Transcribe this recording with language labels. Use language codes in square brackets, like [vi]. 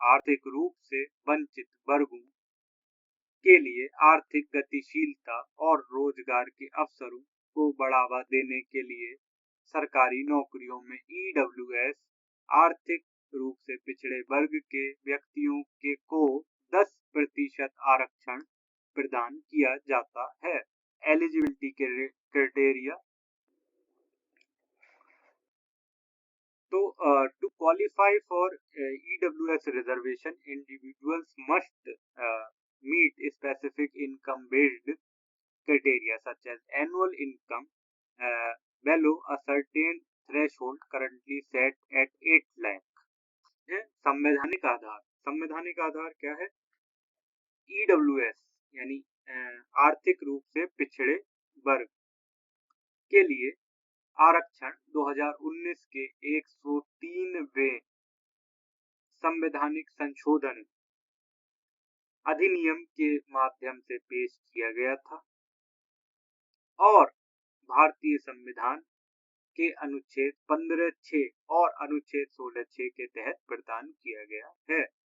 [hi] आर्थिक रूप से वंचित वर्गों के लिए आर्थिक गतिशीलता और रोजगार के अवसरों को बढ़ावा देने के लिए सरकारी नौकरियों में ईडब्ल्यूएस आर्थिक रूप से पिछड़े वर्ग के व्यक्तियों को 10% आरक्षण प्रदान किया जाता है। एलिजिबिलिटी के क्राइटेरिया। [en] तो to qualify for EWS reservation, individuals must meet specific income-based criteria such as annual income below a certain threshold currently set at 8 lakh. [hi] संवैधानिक आधार। संवैधानिक आधार क्या है? EWS यानी आर्थिक रूप से पिछड़े वर्ग के लिए आरक्षण 2019 के 103वें संवैधानिक संशोधन अधिनियम के माध्यम से पेश किया गया था और भारतीय संविधान के अनुच्छेद 15(6) और अनुच्छेद 16(6) के तहत प्रदान किया गया है।